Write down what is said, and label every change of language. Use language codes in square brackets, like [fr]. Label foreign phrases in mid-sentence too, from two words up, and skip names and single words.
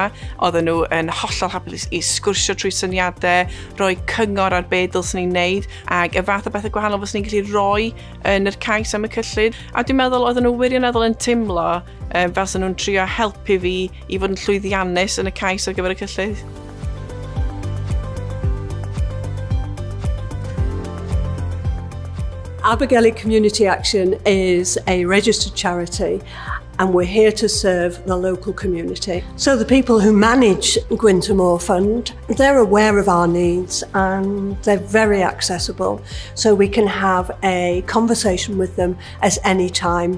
[cy] Oedden nhw yn hollol hapus i sgwrsio trwy syniadau, rhoi cyngor ar be dylsyn ni'n neud, ac y fath o bethau gwahanol fos ni'n gallu rhoi yn yr cais am y cyllid. A dwi'n meddwl oedden nhw wirioneddol yn teimlo fel sy'n nhw'n trio helpu fi i fod yn llwyddiannus yn y cais ar gyfer y cyllid. [en] Abergele Community Action is a registered charity and we're here to serve the local community. So the people who manage Gwynt Fund, they're aware of our needs and they're very accessible. So we can have a conversation with them at any time.